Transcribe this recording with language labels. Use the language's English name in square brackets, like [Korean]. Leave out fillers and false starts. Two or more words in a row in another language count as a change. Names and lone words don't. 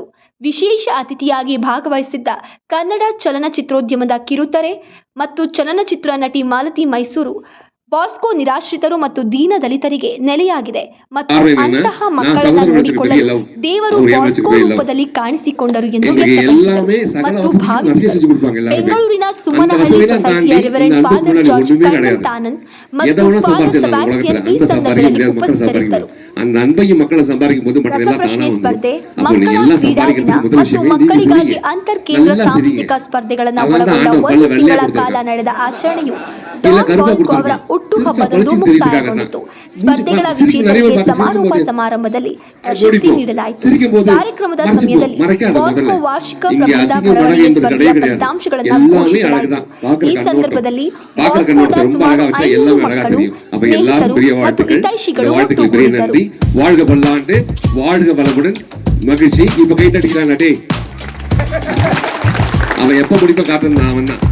[Kannada] ವಿಶೇಷ ಅತಿಥಿಯಾಗಿ ಭಾಗವಹಿಸಿದ್ದ ಕನ್ನಡ ಚಲನಚಿತ್ರೋದ್ಯಮದ ಕಿರುತೆರೆ ಮತ್ತು ಚಲನಚಿತ್ರ ನಟಿ ಮಾಲತಿ ಮೈಸೂರು ಬಾಸ್ಕೋ ನಿರಾಶ್ರಿತರು ಮತ್ತು ದೀನ ದಲಿತರಿಗೆ ನೆಲೆಯಾಗಿದೆ ಮತ್ತು ಅಂತಹ ಮಕ್ಕಳನ್ನು ನೋಡಿಕೊಳ್ಳಲು ದೇವರು ಬಾಸ್ಕೋ ರೂಪದಲ್ಲಿ ಕಾಣಿಸಿಕೊಂಡರು ಎಂದು ಬೆಂಗಳೂರಿನ ಸುಮನಹಳ್ಳಿ ಸೊಸೈಟಿಯ ರೆವರೆಂಡ್ ಫಾದರ್ ಜಾರ್ಜ್ ಕೈಮಂತ್ ಆನಂದ್ ಮತ್ತು ಫಾದರ್ ಸೆಬಾಸ್ಟಿಯನ್ ಈ ಸಂದರ್ಭದಲ್ಲಿ ಉಪಸ್ಥಿತರಿದ್ದರು. [Tamil] அந்த அன்பையும் மக்களை சம்பாதிக்கும் போது மற்றதெல்லாம் தானா [Kannada] ಸ್ಪರ್ಧೆ, ಮತ್ತು ಮಕ್ಕಳಿಗಾಗಿ ಅಂತರ್ ಕೇಂದ್ರ ಸಾಂಸ್ಕೃತಿಕ ಸ್ಪರ್ಧೆಗಳನ್ನು ಒಳಗೊಂಡ 1 ತಿಂಗಳ ಕಾಲ ನಡೆದ ಆಚರಣೆಯು ಡಾನ್ ಬಾಸ್ಕೋ ಅವರ ಹುಟ್ಟುಹಬ್ಬದಂದು ಮುಕ್ತಾಯಗೊಂಡಿತು. ಸ್ಪರ್ಧೆಗಳ ವಿಜೇತರಿಗೆ ಸಮಾರೋಪ ಸಮಾರಂಭದಲ್ಲಿ ಪ್ರಶಸ್ತಿ ನೀಡಲಾಯಿತು. ಕಾರ್ಯಕ್ರಮದ ಸಮಯದಲ್ಲಿ ಬಾಸ್ಕೋ ವಾರ್ಷಿಕ ಪ್ರಬಂಧ ಬರವಣಿಗೆ ಸ್ಪರ್ಧೆಯ ಫಲಿತಾಂಶಗಳನ್ನು ಘೋಷಿಸಲಾಯಿತು. ಈ ಸಂದರ್ಭದಲ್ಲಿ ಬಾಸ್ಕೋದ ಸುಮಾರು 500 ಮಕ್ಕಳು, ಸ್ನೇಹಿತರು ಮತ್ತು ಹಿತೈಷಿಗಳು ಒಟ್ಟುಗೂಡಿದ್ದರು. [Tamil] வாழ்க பல்லாண்டு, வாழ்க வளமுடன், மகிழ்ச்சி. இப்ப கை தட்டிக்கிறான் டே, அவன் எப்ப முடிப்ப காத்திருந்தான் அவன் தான்.